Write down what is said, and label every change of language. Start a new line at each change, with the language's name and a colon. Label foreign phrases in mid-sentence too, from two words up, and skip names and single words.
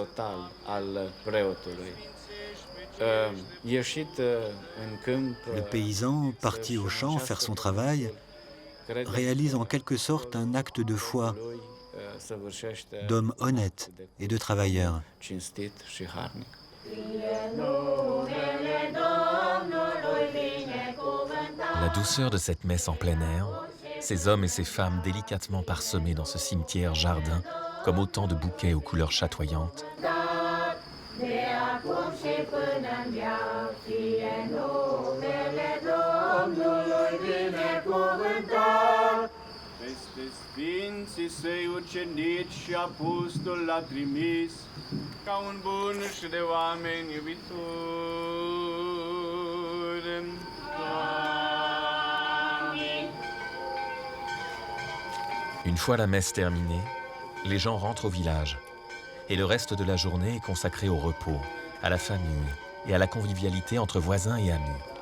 French: Le paysan, parti au champ faire son travail, réalise en quelque sorte un acte de foi, d'homme honnête et de travailleur. La douceur de cette messe en plein air, ces hommes et ces femmes délicatement parsemés dans ce cimetière-jardin, comme autant de bouquets aux couleurs chatoyantes,
Romanian: Sfinții săi ucenici și apostoli l-a trimis ca un bun și de oameni iubitori.
French: Une fois la messe terminée, les gens rentrent au village et le reste de la journée est consacré au repos, à la famille et à la convivialité entre voisins et amis.